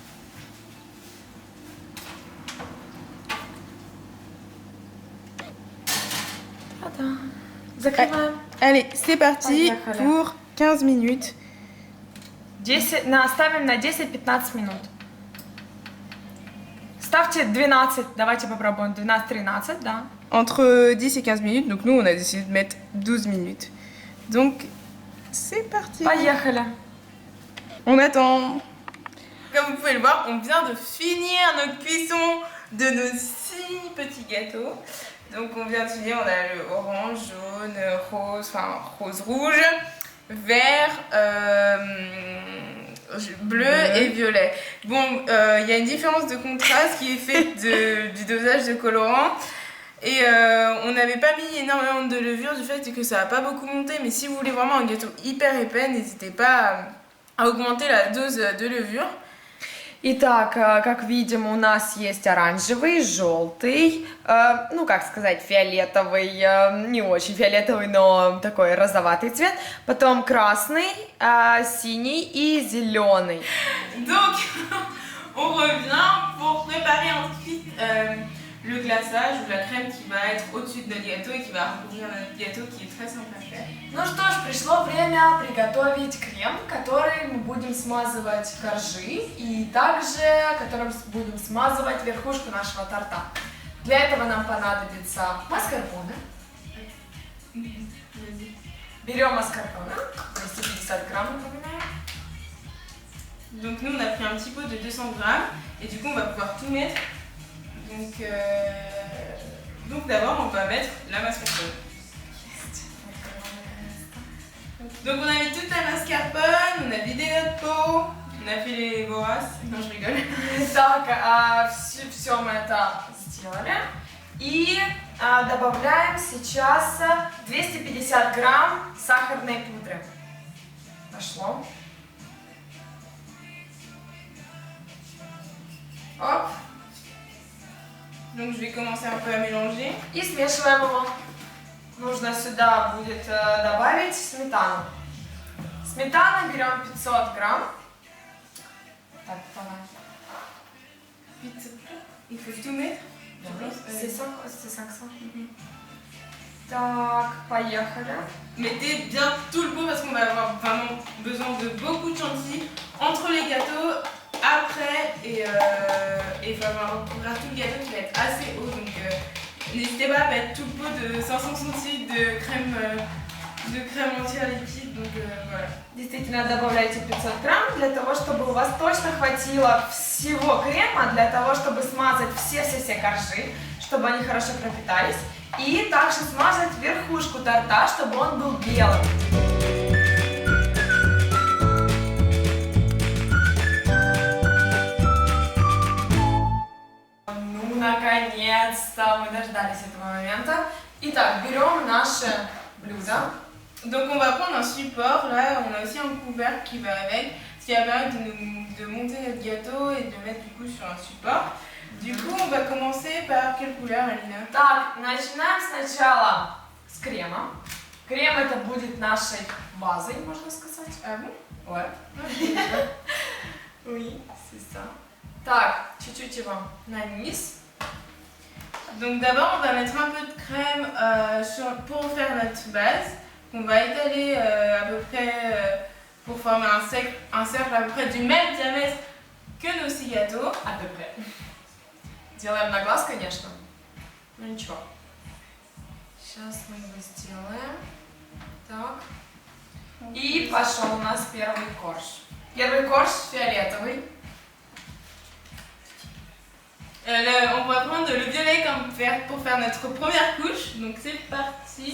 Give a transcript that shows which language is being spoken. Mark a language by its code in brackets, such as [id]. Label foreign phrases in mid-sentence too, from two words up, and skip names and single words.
[ru] Закрываем. [fr] Allez, c'est parti [ru] Поехали. [fr] pour 15 minutes. 10, [ru] ставим на 10-15 минут. Ставьте 12, давайте попробуем, 12-13, да. [fr] Entre 10 et 15 minutes, donc nous on a décidé de mettre 12 minutes. Donc c'est parti. [ru] Поехали. [fr] On attend. Comme vous pouvez le voir, on vient de finir notre cuisson de nos 6 petits gâteaux. Donc on vient de finir, on a le orange, jaune, rose, enfin rose rouge, vert, bleu et violet. Bon, il y a une différence de contraste qui est faite du dosage de colorant. Et on n'avait pas mis énormément de levure du fait que ça n'a pas beaucoup monté. Mais si vous voulez vraiment un gâteau hyper épais, n'hésitez pas à augmenter la dose de levure. [ru] Итак, как видим, у нас есть оранжевый, желтый, ну как сказать, фиолетовый, не очень фиолетовый, но такой розоватый цвет, потом красный, синий и зеленый. [fr] Donc, on revient pour préparer ensuite le glaçage ou la crème qui va être au-dessus de notre gâteau et qui va recouvrir notre gâteau qui est très simple à faire. [ru] Ну что ж, пришло время приготовить крем, который мы будем смазывать коржи и также которым будем смазывать верхушку нашего торта. Для этого нам понадобится маскарпоне. Берем маскарпоне, 250 грамм, напоминаю. [fr] Donc nous on a pris un petit pot de 200 grammes et du coup on va pouvoir tout mettre. Donc d'abord on va mettre la mascarpone. Donc on a mis toute la mascarpone, on a vidé notre pot, on a fait les voraces. Non, je rigole. [ru] Так, все мы это сделали. И добавляем сейчас 250 грамм сахарной пудры. Пошло. Оп. Donc je vais commencer un peu à mélanger. И смешиваем его. Нужно сюда будет добавить сметану. Сметану берем 500 грамм. Так, давай. [fr] Il faut tout mettre. C'est 500. Так, поехали. Mettez bien tout le pot parce qu'on va avoir vraiment besoin de beaucoup de chantilly entre les gâteaux, après et il va avoir tout le gâteau qui va être assez haut. Donc n'hésitez pas à mettre tout le pot de 500 centilitres de crème entière liquide. Donc voilà. [ru] Действительно добавляйте 500 грамм для того, чтобы у вас точно хватило всего крема, для того, чтобы смазать все коржи, чтобы они хорошо пропитались. И также смазать верхушку торта, чтобы он был белым. Ну, наконец-то мы дождались этого момента. Итак, берем наше блюдо. [fr] Donc on va prendre un support, là on a aussi un couvercle qui va avec, ce qui va permettre de monter notre gâteau et de le mettre du coup sur un support. Du coup on va commencer par quelle couleur, Alina? [ru] Так, начинаем сначала с крема. Крем это будет нашей базой, можно сказать. [fr] Ah bon? Ouais. Oui, c'est ça. [ru] Так, чуть-чуть его на низ. [fr] Donc d'abord on va mettre un peu de crème pour faire notre base. On va étaler à peu près pour former un cercle à peu près du même diamètre que nos 6 gâteaux. À peu près. [ru] Делаем на глаз, конечно. Ну ничего. Сейчас мы его сделаем. Так. И пошел у нас первый корж. Первый корж фиолетовый. [fr] On va prendre le violet pour faire notre première couche. Donc c'est parti.